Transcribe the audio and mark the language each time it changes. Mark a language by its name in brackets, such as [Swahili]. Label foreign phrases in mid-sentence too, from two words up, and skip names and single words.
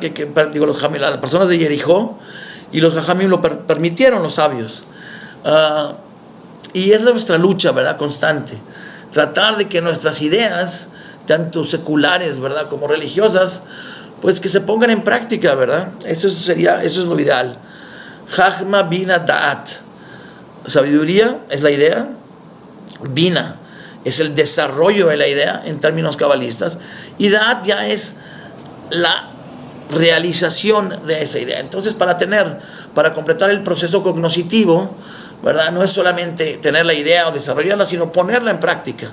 [Spanish] Las personas de Jericó, y los Jajamim lo permitieron, los sabios. Y es nuestra lucha, ¿verdad? Constante. Tratar de que nuestras ideas, tanto seculares, ¿verdad?, como religiosas, pues que se pongan en práctica, ¿verdad? Eso es lo ideal. [Hebrew] חכמה בינה דעת. [Spanish] Sabiduría es la idea. Bina es el desarrollo de la idea en términos cabalistas. Y da'at ya es la realización de esa idea. Entonces, para completar el proceso cognoscitivo, ¿verdad?, no es solamente tener la idea o desarrollarla, sino ponerla en práctica.